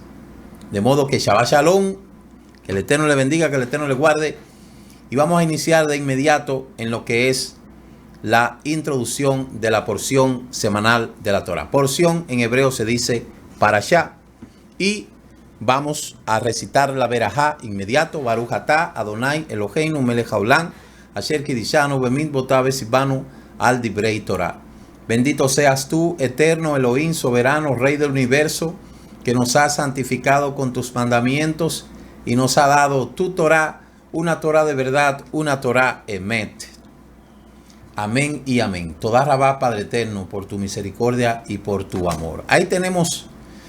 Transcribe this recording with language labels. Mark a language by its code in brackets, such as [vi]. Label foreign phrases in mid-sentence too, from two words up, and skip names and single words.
[es] De modo que [he] שבת שלום, [es] que el Eterno le bendiga, que el Eterno le guarde. Y vamos a iniciar de inmediato en lo que es la introducción de la porción semanal de la Torá. Porción en hebreo se dice parashá. Y vamos a recitar la verajá inmediato. [he] ברוך אתה אדני אלהינו מלך העולם אשר קדשנו במצותיו וצונו על דברי תורה. [es] Bendito seas tú, eterno Elohim, soberano, Rey del universo, que nos has santificado con tus mandamientos y nos ha dado tu Torah, una Torah de verdad, una [he] תורה אמת. [es] Amén y amén. [he] תודה רבה, [es] Padre eterno, por tu misericordia y por tu amor.